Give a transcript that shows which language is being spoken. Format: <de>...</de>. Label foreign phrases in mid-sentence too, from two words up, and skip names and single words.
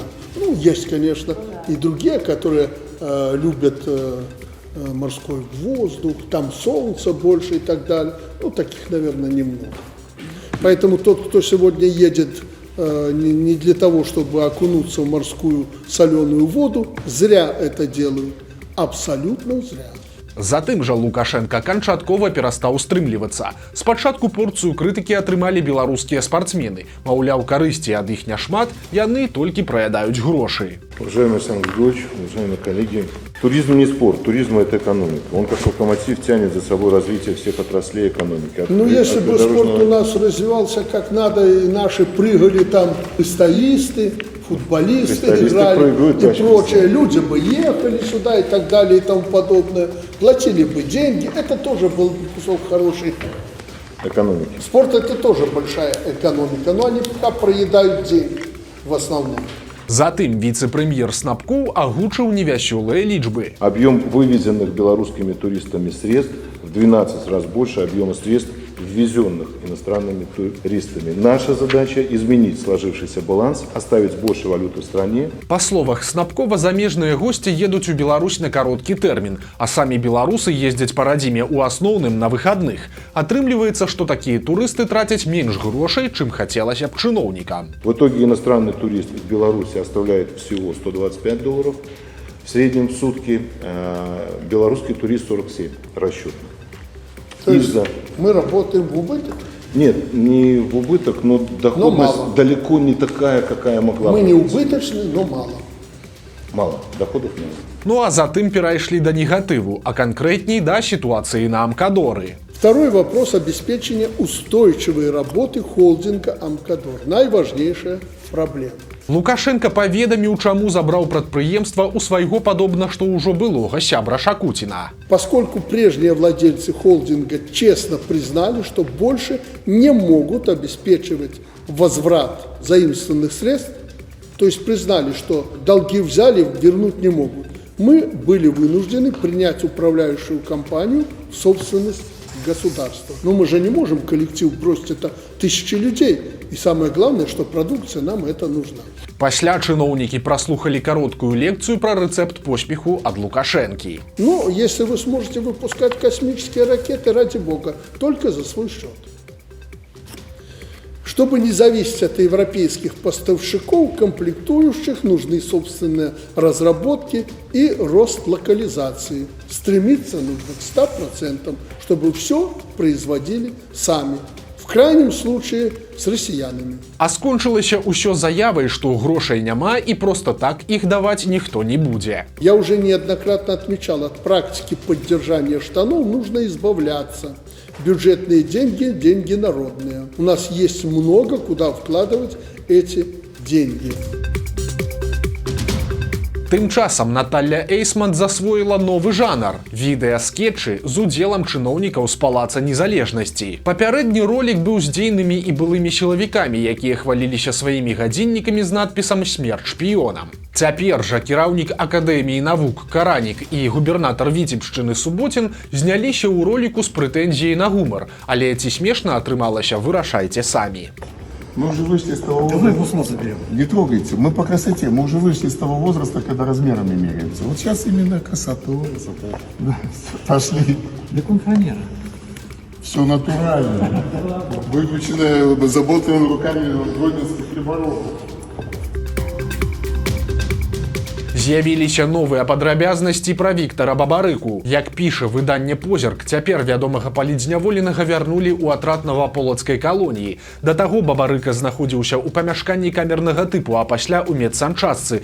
<ru>Ну, есть, конечно, и другие, которые любят морской воздух, там солнце больше и так далее. Ну, таких, наверное, немного. Поэтому тот, кто сегодня едет не для того, чтобы окунуться в морскую соленую воду, зря это делают. Абсолютно зря.</ru> <be>Затым жа Лукашенко канчаткова перастаў стрымлівацца. Спачатку порцыю крытыкі атрымалі беларускія спартсмены. Маўляў, карысці ад іх няшмат, яны толькі праядаюць грошы.</be> <ru>Уважаемый Александр Григорьевич, уважаемые коллеги, туризм не спорт, туризм – это экономика. Он как локомотив тянет за собой развитие всех отраслей экономики. Ну, если бы спорт у нас развивался как надо, и наши прыгали там фристайлисты, футболисты играли и прочее, люди бы ехали сюда и так далее и тому подобное, платили бы деньги, это тоже был кусок хорошей экономики. Спорт – это тоже большая экономика, но они пока проедают деньги в основном.</ru> <be>Затым віцэ-прэм'ер Снапкоў агучыў невясёлыя лічбы.</be> <ru>Объем вывезенных белорусскими туристами средств в 12 раз больше объема средств, ввезенных иностранными туристами. Наша задача – изменить сложившийся баланс, оставить больше валюты в стране.</ru> <be>Па словах Снапкова, замежныя госці едуць у Беларусь на кароткі тэрмін, а самі беларусы ездзяць па радзіме ў асноўным на выхадных. Атрымліваецца, што такія турысты трацяць менш грошай, чым хацелася б чыноўнікам.</be> <ru>В итоге иностранный турист в Беларуси оставляет всего $125, в среднем в сутки, белорусский турист 47 расчетно. То есть мы работаем в убыток? Нет, не в убыток, но доходность далеко не такая, какая могла быть. Мы не убыточны, но мало. Мало, доходов мало.</ru> <be>Ну а затым перайшлі да негатыву, а канкрэтней да сітуацыі на Амкадоры.</be> <ru>Второй вопрос – обеспечения устойчивой работы холдинга «Амкадор». Наиважнейшая проблема.</ru> <be>Лукашенко паведаміў, чаму забраў прадпрыемства у свайго падобна, што ўжо былога сябра Шакуціна.</be> <ru>Поскольку прежние владельцы холдинга честно признали, что больше не могут обеспечивать возврат заимствованных средств, то есть признали, что долги взяли, вернуть не могут, мы были вынуждены принять управляющую компанию в собственность государства. Но мы же не можем коллектив бросить, это тысячи людей. И самое главное, что продукция нам это нужна.</ru> <be>Пасля чыноўнікі праслухалі кароткую лекцыю пра рэцэпт поспеху ад Лукашэнкі.</be> <ru>Ну, если вы сможете выпускать космические ракеты, ради бога, только за свой счет. Чтобы не зависеть от европейских поставщиков, комплектующих, нужны собственные разработки и рост локализации. Стремиться нужно к 100%, чтобы все производили сами. В крайнем случае с россиянами.</ru> <be>А скончылася ўсё заявай, што грошай няма і</be> <ru>просто так</ru> <be>іх даваць ніхто не будзе.</be> <ru>Я уже неоднократно отмечал, от практики поддержания штанов нужно избавляться. Бюджетные деньги – деньги народные. У нас есть много, куда вкладывать эти деньги.</ru> <be>Тым часам Наталья Эйсман засвоіла новы жанр – відэаскетчы з удзелам чыноўнікаў з палаца незалежнасці. Папярэдні ролік быў з дзейнымі і былымі сілавікамі, якія хваліліся сваімі гадзіннікамі з надпісам «Смерць шпіёнам». Цяпер жа кіраўнік Акадэміі навук Каранік і губернатар Віцебшчыны Суботін зняліся ў роліку з прэтэнзіяй на гумар, але ці смешна атрымалася, вырашайце самі.</be> <ru>Мы уже вышли с того возраста. Не трогайте. Мы по красоте. Мы уже вышли с того возраста, когда размерами меряемся. Вот сейчас именно красоту. Да, пошли. Да конфанера. Все натурально. Выключенная заботой руками гродненских приборов.</ru> <be>З'явіліся новыя падрабязнасці пра Віктара Бабарыку. Як піша выданне «Позірк», цяпер вядомага палітзняволенага вярнулі ў атрад новаполацкай калоніі. Да таго Бабарыка знаходзіўся ў памяшканні камернага тыпу, а пасля ў медсанчастцы.</be>